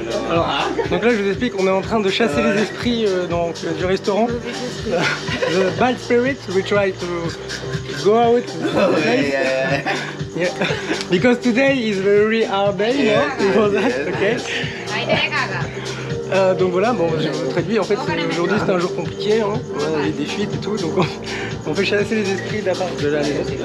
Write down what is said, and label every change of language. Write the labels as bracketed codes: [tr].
[fr] Alors, donc là je vous explique, on est en train de chasser les esprits du restaurant. [en] The bad spirits, we try to go out. Yeah. Because today is very hard day, you know that, okay. [fr] Donc voilà, bon, je vous traduis, en fait aujourd'hui c'est un jour compliqué, hein. On a des fuites et tout, donc on fait chasser les esprits d'abord de la maison.